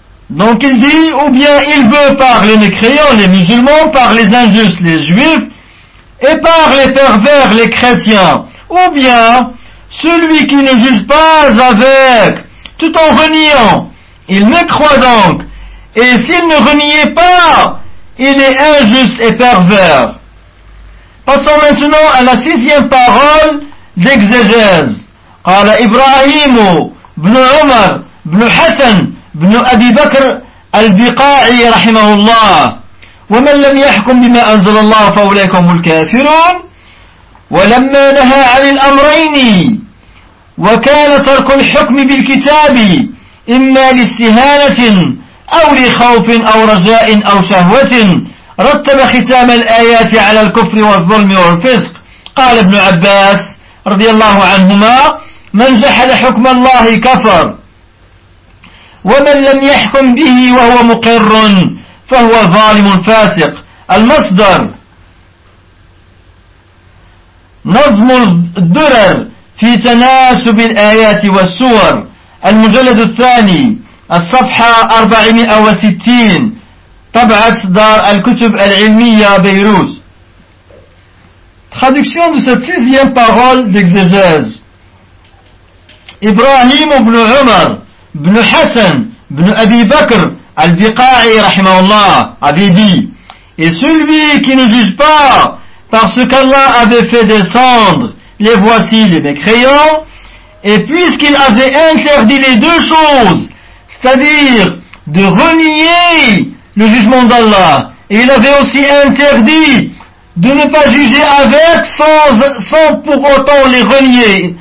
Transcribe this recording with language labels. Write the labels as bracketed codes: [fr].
[fr] Donc il dit, ou bien il veut par les mécréants, les musulmans, par les injustes, les juifs, et par les pervers, les chrétiens, ou bien celui qui ne juge pas avec, tout en reniant, il mécroit donc, et s'il ne reniait pas, il est injuste et pervers. Passons maintenant à la sixième parole d'exégèse. [ar] Qala Ibrahim ibn Omar ibn Hassan ابن أبي بكر البقاعي رحمه الله: ومن لم يحكم بما أنزل الله فأولئك هم الكافرون. ولما نهى عن الأمرين وكان ترك الحكم بالكتاب إما لاستهانة أو لخوف أو رجاء أو شهوة رتب ختام الآيات على الكفر والظلم والفسق. قال ابن عباس رضي الله عنهما: من جحد حكم الله كفر ومن لم يحكم به وهو مقر فهو ظالم فاسق. المصدر نظم الدرر في تناسب الآيات والسور. المجلد الثاني الصفحة 460 طبعة دار الكتب العلمية بيروت. [fr] Traduction de cette sixième parole d'exégèse. Ibrahim ibn Umar ibn Hassan ibn Abi Bakr al-Biqa'i rahimahullah avait dit: et celui qui ne juge pas par ce qu'Allah avait fait descendre, les voici les mécréants, et puisqu'il avait interdit les deux choses, c'est-à-dire de renier le jugement d'Allah, et il avait aussi interdit de ne pas juger avec sans pour autant les renier.